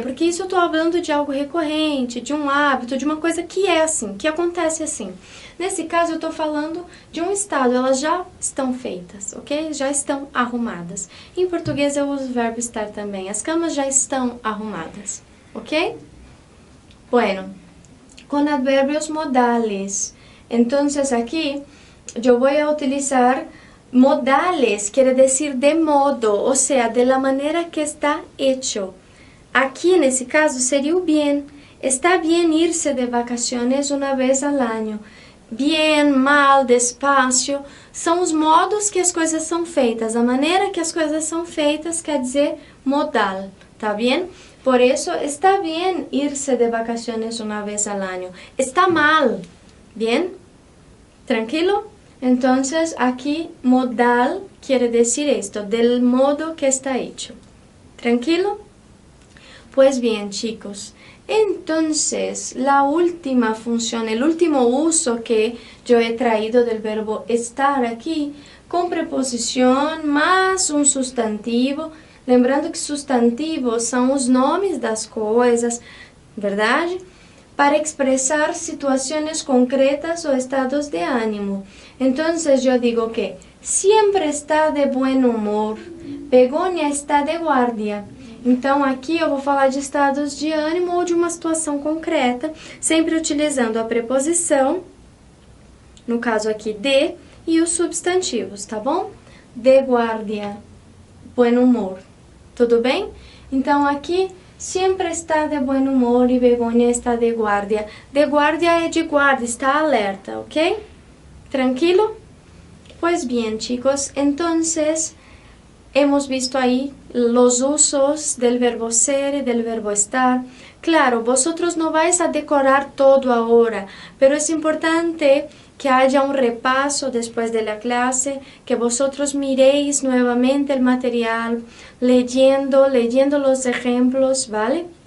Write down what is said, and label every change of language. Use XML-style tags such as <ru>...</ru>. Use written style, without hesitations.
<pt>Porque isso eu estou falando de algo recorrente, de um hábito, de uma coisa que é assim, que acontece assim. Nesse caso, eu estou falando de um estado, elas já estão feitas, ok? Já estão arrumadas. Em português, eu uso o verbo estar também. As camas já estão arrumadas, ok?</pt> <es>Bueno, con adverbios modales. Entonces aquí yo voy a utilizar modales, quiere decir de modo, o sea, de la manera que está hecho. Aquí,</es> <pt>nesse caso, seria o</pt> <es>bien. Está bien irse de vacaciones una vez al año.</es> <pt>Bien, mal, despacio, são os modos que as coisas são feitas. A maneira que as coisas são feitas quer dizer modal, tá bem? Por isso,</pt> <es>está bien irse de vacaciones una vez al año. Está mal. Bien, tranquilo? Entonces aquí modal quiere decir esto, del modo que está hecho. ¿Tranquilo? Pues bien, chicos, entonces la última función, el último uso que yo he traído del verbo estar aquí, con preposición más un sustantivo,</es> <pt>lembrando que sustantivos são os nomes das coisas, verdade?</pt> <es>Para expresar situaciones concretas o estados de ánimo. Entonces yo digo que siempre está de buen humor, Begonia está de guardia.</es> <pt>Então aqui eu vou falar de estados de ânimo ou de uma situação concreta, sempre utilizando a preposição, no caso aqui de, e os substantivos, tá bom?</pt> <es>De guardia, buen humor.</es> <pt>Tudo bem? Então aqui</pt> <es>sempre está de buen humor e Begonia está de guardia.</es> <pt>De guardia é de guarda, está alerta, ¿ok?</pt> <es>¿Tranquilo? Pues bien, chicos, entonces hemos visto ahí los usos del verbo ser y del verbo estar. Claro, vosotros no vais a decorar todo ahora, pero es importante que haya un repaso después de la clase, que vosotros miréis nuevamente el material, leyendo los ejemplos, ¿vale?</es>